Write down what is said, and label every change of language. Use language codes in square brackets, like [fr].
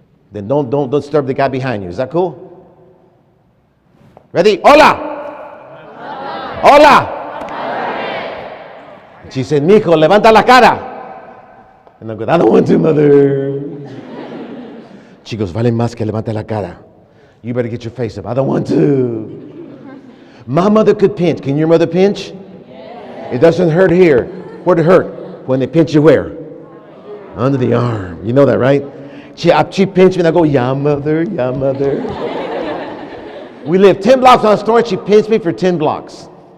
[en] Then don't disturb the guy behind you. Is that cool? [es] Ready? Hola! Hola! [en] She said, [es] mijo, levanta la cara. [en] And I go, I don't want to, mother. She goes, [es] vale más que levanta la cara. [en] You better get your face up. I don't want to. My mother could pinch. Can your mother pinch? Yes. It doesn't hurt here. Where'd it hurt? When they pinch you where? Under the arm. You know that, right? She pinched me and I go, yeah, mother, yeah, mother. We lived 10 blocks on the store and she pinched me for 10 blocks.